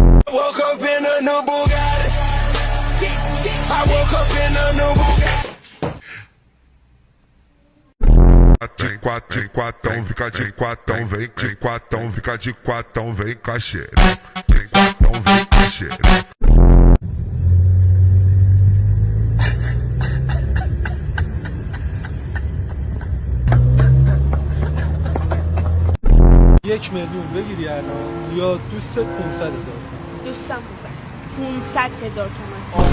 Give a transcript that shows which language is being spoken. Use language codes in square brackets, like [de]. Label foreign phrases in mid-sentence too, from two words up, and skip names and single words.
[en] woke up in a new Bugatti. I woke up in a new Bugatti. [pt] De quatão, fica de quatão, vem de quatão, fica de quatão, vem cachê. De quatão, vem cachê. [fa] یک میلیون بگیری الان یا دوست 500,000 دوستم 500,000 تومان.